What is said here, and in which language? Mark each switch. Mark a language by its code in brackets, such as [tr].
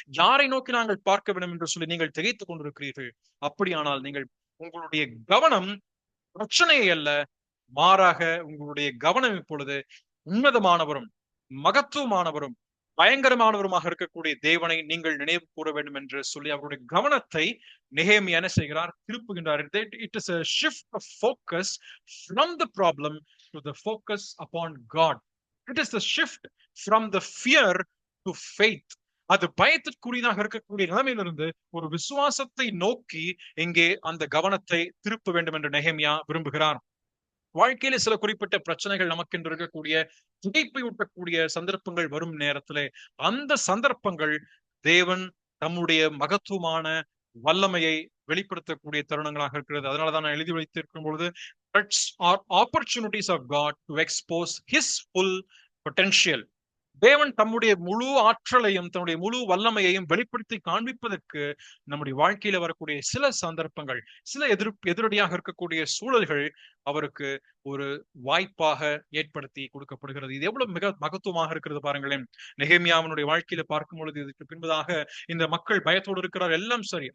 [ta] யாரை நோக்கி நாங்கள் பார்க்க வேண்டும் என்று சொல்லி நீங்கள் திகைத்துக் கொண்டிருக்கிறீர்கள். அப்படியானால் நீங்கள் உங்களுடைய கவனம் பிரச்சனையை அல்ல, மாறாக உங்களுடைய கவனம் இப்பொழுது உன்னதமானவரும் மகத்துவமானவரும் பயங்கரமானவருமாக இருக்கக்கூடிய தேவனை நீங்கள் நினைவு கூற வேண்டும் என்று சொல்லி அவருடைய கவனத்தை நெகேமியா என்ன செய்கிறார்? திருப்புகின்றார். [en] It is a shift of focus from the problem to the focus upon God. It is the shift from the fear to faith. [ta] அது பயத்திற்குரியதாக இருக்கக்கூடிய நிலைமையிலிருந்து ஒரு விசுவாசத்தை நோக்கி இங்கே அந்த கவனத்தை திருப்ப வேண்டும் என்று நெகேமியா விரும்புகிறார். வாழ்க்கையில சில குறிப்பிட்ட பிரச்சனைகள் நமக்கென்று இருக்கக்கூடிய திகைப்பை ஊட்டக்கூடிய சந்தர்ப்பங்கள் வரும் நேரத்திலே அந்த சந்தர்ப்பங்கள் தேவன் தம்முடைய மகத்துவமான வல்லமையை வெளிப்படுத்தக்கூடிய தருணங்களாக இருக்கிறது. அதனாலதான் நான் எழுதி வைத்திருக்கும் பொழுது [en] threats are opportunities of God to expose his full potential. [ta] தேவன் தம்முடைய முழு ஆற்றலையும் தன்னுடைய முழு வல்லமையையும் வெளிப்படுத்தி காண்பிப்பதற்கு நம்முடைய வாழ்க்கையில வரக்கூடிய சில சந்தர்ப்பங்கள், சில எதிரடியாக இருக்கக்கூடிய சூழல்கள் அவருக்கு ஒரு வாய்ப்பாக ஏற்படுத்தி கொடுக்கப்படுகிறது. இது எவ்வளவு மிக மகத்துவமாக இருக்கிறது பாருங்களேன். நெகேமியாவினுடைய வாழ்க்கையில பார்க்கும் பொழுது இதுக்கு பின்பதாக இந்த மக்கள் பயத்தோடு இருக்கிறார், எல்லாம் சரி.